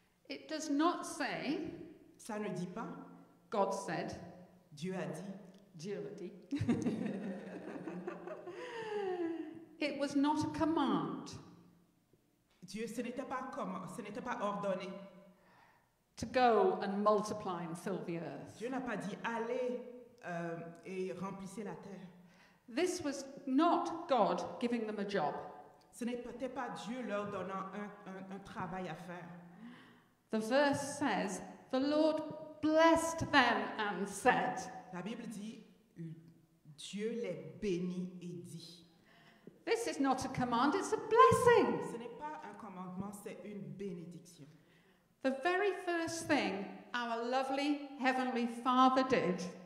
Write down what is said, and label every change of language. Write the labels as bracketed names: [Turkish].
[English] It does not say, [French] Ça ne dit pas, [English] God said, [French] Dieu a dit. Dieu l'a dit. [English] It was not a command [French] Dieu, ce n'était pas ordonné. [English] to go and multiply and fill the earth. [French] Dieu n'a pas dit allez et remplissez la terre. [English] This was not God giving them a job. [French] Ce n'était pas Dieu leur donnant un travail à faire. [English] The verse says, the Lord blessed them and said. [French] La Bible dit Dieu les bénit et dit. [English] This is not a command, it's a blessing. [French] Ce n'est pas un commandement, c'est une bénédiction. [English] The very first thing our lovely Heavenly Father did